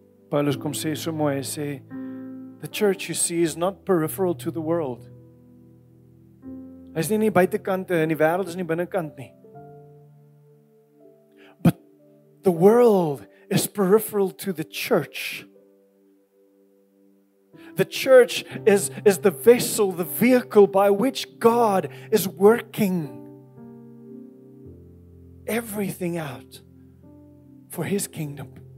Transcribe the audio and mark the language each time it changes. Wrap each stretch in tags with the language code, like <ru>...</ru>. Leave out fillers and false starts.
<af>Paulus kom sê so mooi, hy sê,</af> <en>the church you see is not peripheral to the world.</en> <af>Hy is nie in die buitekant en die wêreld is nie binnekant nie.</af> <en>But the world is peripheral to the church. The church is the vessel, the vehicle by which God is working everything out for His kingdom.</en>